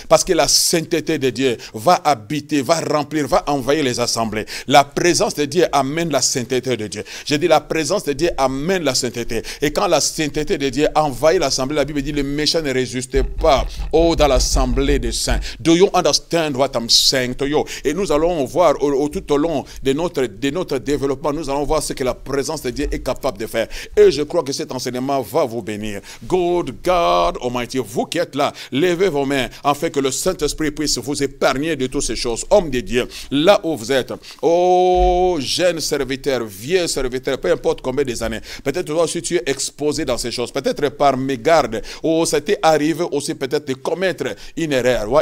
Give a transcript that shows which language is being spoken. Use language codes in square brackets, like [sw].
[fr] Parce que la sainteté de Dieu va habiter, va remplir, va envahir les assemblées. La présence de Dieu amène la sainteté de Dieu. Je dis la présence de Dieu amène la sainteté. Et quand la sainteté de Dieu envahit l'assemblée, la Bible dit les méchants ne résistent pas dans l'assemblée des saints. [en] Do you understand what I'm saying to you? [fr] Et nous allons voir tout au long de notre développement, nous allons voir ce que la présence de Dieu est capable de faire. Et je crois que cet enseignement va vous bénir. [en] God Almighty, [fr] vous qui êtes là, levez vos mains afin que le Saint-Esprit puisse vous épargner de toutes ces choses. Hommes de Dieu, là où vous êtes, oh, jeune serviteur, vieux serviteur, peu importe combien des années, peut-être toi aussi tu es exposé dans ces choses, peut-être par mégarde, ça t'est arrivé aussi peut-être de commettre une erreur.